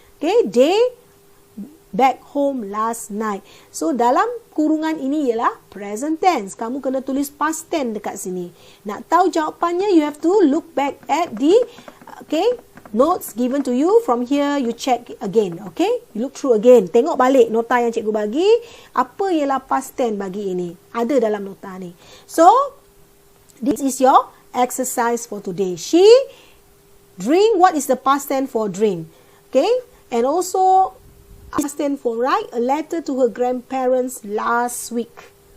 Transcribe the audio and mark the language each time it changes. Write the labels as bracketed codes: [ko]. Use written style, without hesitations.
[en] They back home last night. [ms] So dalam kurungan ini ialah present tense. Kamu kena tulis past tense dekat sini. Nak tahu jawapannya, [en] you have to look back at the notes given to you. From here, you check again. Okay, you look through again. [ms] Tengok balik nota yang cikgu bagi. Apa ialah past tense bagi ini? Ada dalam nota ni. [en] So, this is your exercise for today. She drink. What is the past tense for drink? Okay, and also past tense for write a letter to her grandparents last week.